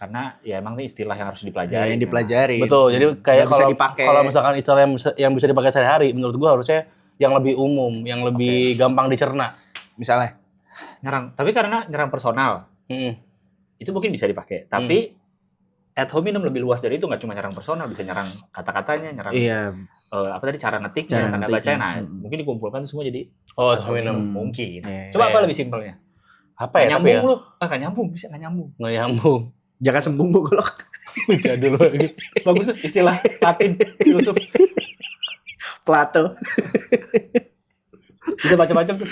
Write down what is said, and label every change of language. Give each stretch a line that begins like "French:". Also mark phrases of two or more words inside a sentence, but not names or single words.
Indonesian: karena ya emang ini istilah yang harus Ya, dipelajari. yang dipelajari. betul. Jadi kayak Nggak bisa dipakai. kalau misalkan istilah yang bisa dipakai sehari-hari menurut gue harusnya yang lebih umum, yang lebih gampang dicerna. Misalnya. Nyerang, tapi karena nyerang personal Mm. itu mungkin bisa dipakai. Tapi
Latin: ad hominem
Indonesian: lebih luas dari itu, nggak cuma nyerang personal, bisa nyerang kata-katanya, nyerang Iya. apa tadi cara ngetiknya, Cara tanda ngetiknya. bacanya. Nah, mungkin dikumpulkan itu semua jadi
Latin: Oh, ad hominem.
Indonesian: mungkin. Iya. Coba apa Iya. lebih simpelnya? Apa ya? Nggak Tapi ya nyambung lu. Nggak nyambung, bisa nggak nyambung. nggak nyambung. Jangan sembung bu golok. Jadul lagi. Bagus tuh istilah Latin filosof. Plato. Bisa baca-baca tuh.